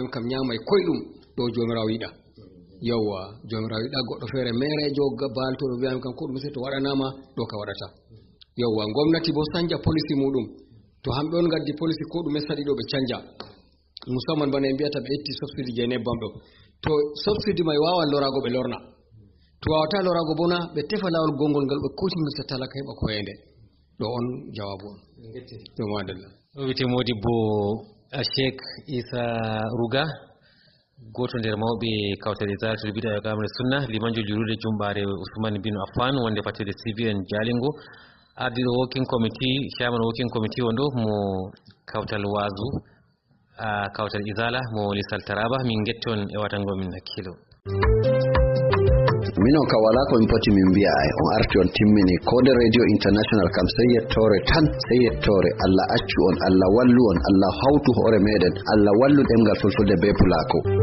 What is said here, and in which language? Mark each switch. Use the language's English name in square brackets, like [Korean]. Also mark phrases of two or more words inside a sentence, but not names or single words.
[Fula] kam nyamay koyɗum ɗo jomirawo yiɗa yawwa jomirawo yiɗa goɗɗo feere merejo baltoɗo wi'a kam ko ɗum se to waɗanama ɗo ka waɗata yawwa gomnati bo sanja policy muɗum to hamɓe on gaddi policy ko ɗume saɗi ɗo ɓe canja musamman bana en mbiyata ɓe itti subsidy je nebbam ɗo to subsidy mai wawan lorago ɓe lorna to wawata lorago bona ɓe tefa lawol gongol ngal ɓe kutinirta talaka heɓa koyende ɗo on jawabu on to madalla o wite modibbo Sheikh Isa Ruga goto nder mawɓe kawtade zaratul bid'a e kamre sunna limanjo julude jumbare Usman bin Affan wonde fatede CBN Jalingo ardiɗo [English] working committee chairman working committee [Fula] wonɗo mo kawtal wazu kawtal izala mo lisal taraba min getton e watango min hakkilo minon ka wala ko min poti min mbiya ay on arti on timmini kode radio international kam sey yettore Allah accu on Allah wallu on Allah hawtu hoore meɗen Allah wallu ɗemgal fulfulde be pulako